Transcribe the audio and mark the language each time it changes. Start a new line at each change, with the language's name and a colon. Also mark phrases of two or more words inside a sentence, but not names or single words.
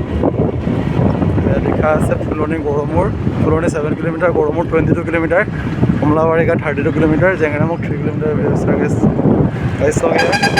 Assamese: লিখা আছে ফুলনি গড়মূৰ, ফুলনি 7 কিলোমিটাৰ, গড়মূৰ 22 কিলোমিটাৰ।
Hindi: কমলাবাৰী का 32 किलोमीटर জেংৰামুখ 3 किलोमीटर सर्विस गाइस हो गया